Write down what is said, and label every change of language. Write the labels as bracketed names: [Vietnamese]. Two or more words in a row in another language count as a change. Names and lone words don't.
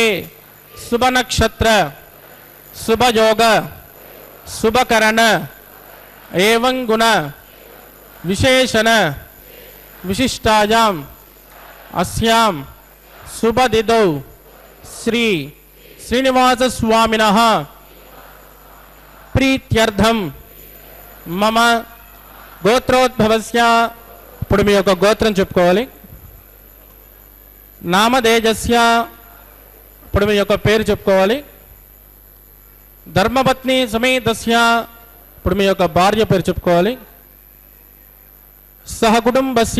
[Sanskrit] शुभ नक्षत्र शुभ योग शुभकरण एवं गुण विशेषण विशिष्टायाम अस्याम शुभ दिदौ श्री श्रीनिवास स्वामिनः प्रीत्यर्थम मम గోత్రోద్భవస్య. [Telugu] ఇప్పుడు మీ యొక్క గోత్రం చెప్పుకోవాలి. నామదేజస్య. ఇప్పుడు మీ యొక్క పేరు చెప్పుకోవాలి. ధర్మపత్ని సమేతస్య. ఇప్పుడు మీ యొక్క భార్య పేరు చెప్పుకోవాలి. సహకుటుంబస్య.